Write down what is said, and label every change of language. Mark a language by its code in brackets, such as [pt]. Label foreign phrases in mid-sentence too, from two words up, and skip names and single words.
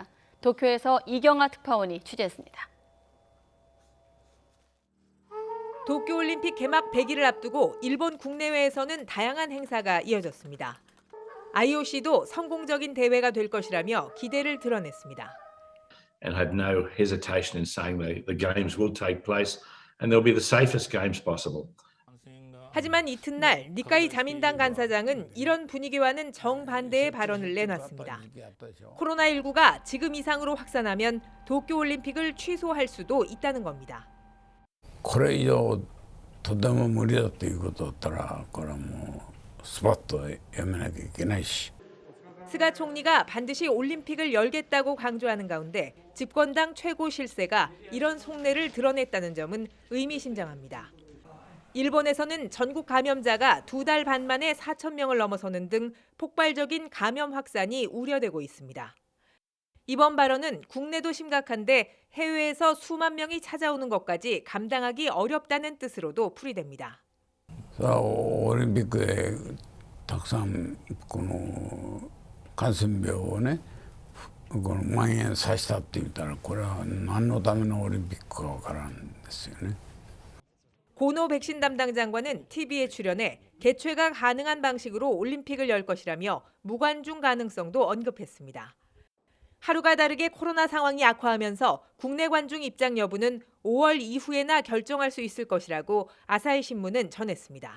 [ko] 도쿄에서 이경아 특파원이 취재했습니다. 도쿄올림픽 개막 100일을 앞두고 일본 국내외에서는 다양한 행사가 이어졌습니다. IOC도 성공적인 대회가 될 것이라며 기대를 드러냈습니다. [en] And had no hesitation in saying the games will take place and they'll be the safest games possible. [ko] 하지만 이튿날 니카이 자민당 간사장은 이런 분위기와는 정반대의 발언을 내놨습니다. 코로나19가 지금 이상으로 확산하면 도쿄올림픽을 취소할 수도 있다는 겁니다. [ja] これ以上とても無理だということだったらこれはもう [ko] 스가 총리가 반드시 올림픽을 열겠다고 강조하는 가운데 집권당 최고 실세가 이런 속내를 드러냈다는 점은 의미심장합니다. 일본에서는 전국 감염자가 2달 반 만에 4,000명을 넘어서는 등 폭발적인 감염 확산이 우려되고 있습니다. 이번 발언은 국내도 심각한데 해외에서 수만 명이 찾아오는 것까지 감당하기 어렵다는 뜻으로도 풀이됩니다. [ja] オリンピックでたくさんこの感染病をねこの蔓延させたって言ったらこれは何のためのオリンピックかわからんですよね. [ko] 고노 백신 담당 장관은 TV에 출연해 개최가 가능한 방식으로 올림픽을 열 것이라며 무관중 가능성도 언급했습니다. 하루가 다르게 코로나 상황이 악화하면서 국내 관중 입장 여부는 5월 이후에나 결정할 수 있을 것이라고 아사히 신문은 전했습니다.